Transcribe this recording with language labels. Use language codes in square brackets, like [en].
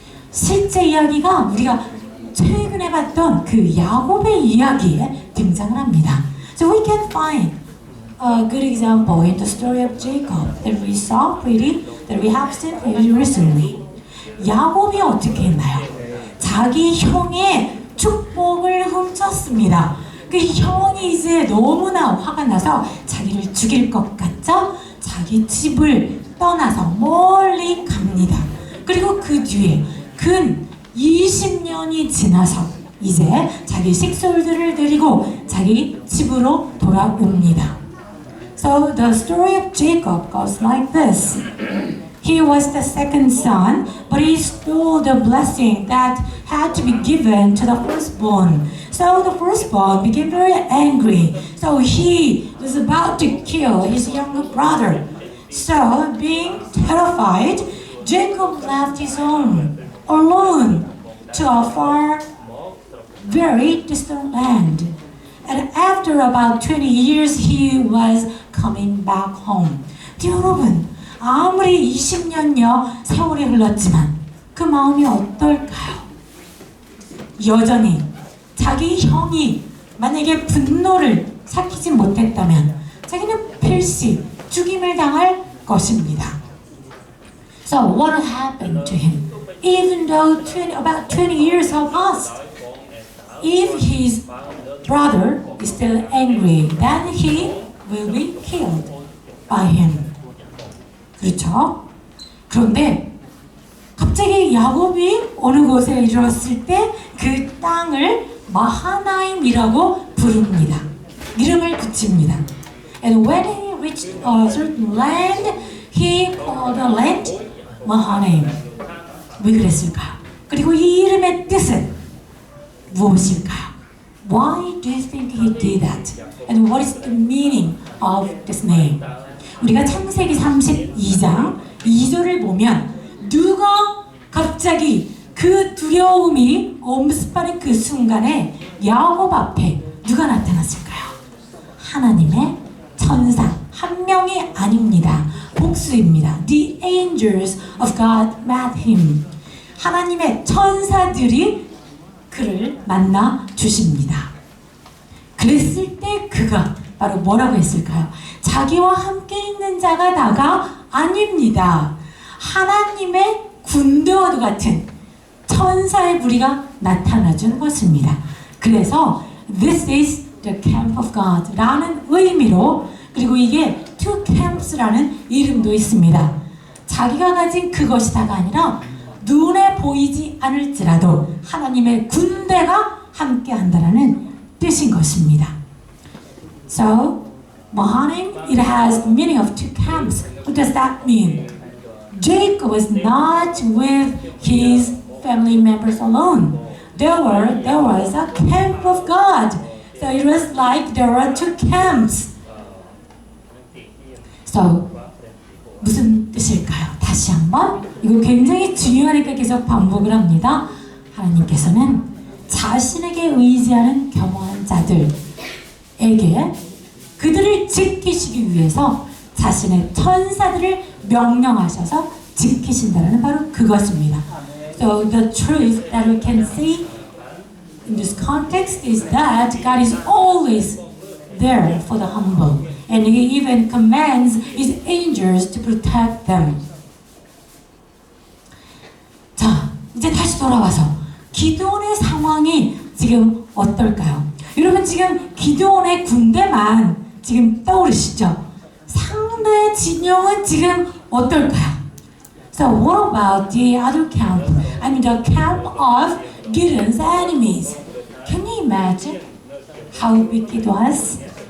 [ko] 실제 이야기가 우리가 최근에 봤던 그 야곱의 이야기에 등장을 합니다. [en] So we can find a good example in the story of Jacob that we saw that we have seen pretty recently. [ko] 야곱이 어떻게 했나요? 자기 형의 축복을 훔쳤습니다. 그 형이 이제 너무나 화가 나서 자기를 죽일 것 같죠? 자기 집을 떠나서 멀리 갑니다. 그리고 그 뒤에 근 20년이 지나서 이제 자기 식솔들을 데리고 자기 집으로 돌아옵니다. [en] So the story of Jacob goes like this. He was the second son, but he stole the blessing that had to be given to the firstborn. So the firstborn became very angry. So he was about to kill his younger brother. So, being terrified, Jacob left his home alone to a far, very distant land. And after about 20 years, he was coming back home. [ko] 여러분, 아무리 20년여 세월이 흘렀지만 그 마음이 어떨까요? 여전히 자기 형이 만약에 분노를 삭히지 못했다면 자기는 필시 죽임을 당할 것입니다. [en] So what happened to him? Even though about 20 years have passed, if his brother is still angry, then he will be killed by him. [ko] 그렇죠? 그런데 갑자기 야곱이 어느 곳에 이르렀을 때 그 땅을 마하나임이라고 부릅니다. 이름을 붙입니다. [en] And when he reached a certain land, he called the land Mahanaim. [ko] 왜 그랬을까요? 그리고 이 이름의 뜻은 무엇일까요? [en] Why do you think he did that? And what is the meaning of this name? [ko] 우리가 창세기 32장 2절을 보면 누가 갑자기 그 두려움이 엄습하는 그 순간에 야곱 앞에 누가 나타났을까요? 하나님의 천사 한 명이 아닙니다. 복수입니다. [en] The angels of God met him. [ko] 하나님의 천사들이 그를 만나 주십니다. 그랬을 때 그가 바로 뭐라고 했을까요? 자기와 함께 있는 자가 나가 아닙니다. 하나님의 군대와도 같은 천사의 무리가 나타나준 것입니다. 그래서 [en] This is the camp of God [ko] 라는 의미로 그리고 이게 [en] two camps [ko] 라는 이름도 있습니다. 자기가 가진 그것이 다가 아니라 눈에 보이지 않을지라도 하나님의 군대가 함께 한다라는 뜻인 것입니다. [en] So, Mahanaim, it has the meaning of two camps. What does that mean? Jacob was not with his family members alone. There was a camp of God. So it was like there were two camps. [ko] So, 무슨 뜻일까요? 다시 한번 이거 굉장히 중요하니까 계속 반복을 합니다. 하나님께서는 자신에게 의지하는 겸허한 자들에게 그들을 지키시기 위해서 자신의 천사들을 명령하셔서 지키신다는 바로 그것입니다. [en] So the truth that we can see in this context is that God is always there for the humble. And He even commands His angels to protect them. [ko] 자, 이제 다시 돌아와서 기드온의 상황이 지금 어떨까요? 여러분 지금 기드온의 군대만 지금 떠오르시죠? 상대 진영은 지금 어떨까요? [en] So what about the other camp? I mean the camp of Gideon's enemies. Can you imagine how big it was?